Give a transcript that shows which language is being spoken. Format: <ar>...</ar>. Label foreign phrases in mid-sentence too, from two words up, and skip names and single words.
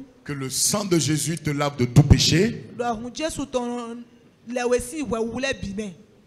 <fr>que le sang de Jésus te lave de tout péché.</fr> <fon>dɔnku Jesu tɔn lɛwe si wɛ wu lɛ bi mɛ.</fon>